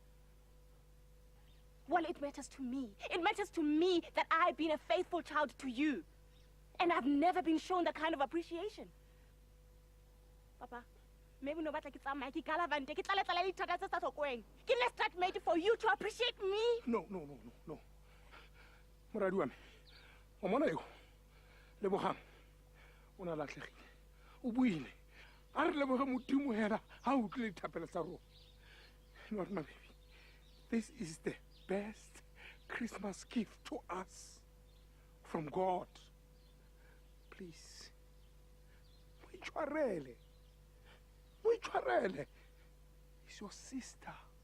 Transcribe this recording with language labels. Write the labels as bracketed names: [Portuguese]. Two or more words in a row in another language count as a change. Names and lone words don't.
[English] Well, it matters to me. It matters to me that I've been a faithful child to you. And I've never been shown that kind of appreciation. Papa, maybe no matter it's made for you to appreciate me. No. [Tswana] Moradi wa me. O mona yo. Lebogang. O na latlhegile. O buile. A re leboga Modimo hela ha o tlile dithapelo tsa rona. [English] Not my baby. This is the best Christmas gift to us from God. [Tswana] Please. Muitshwarele. It's your sister.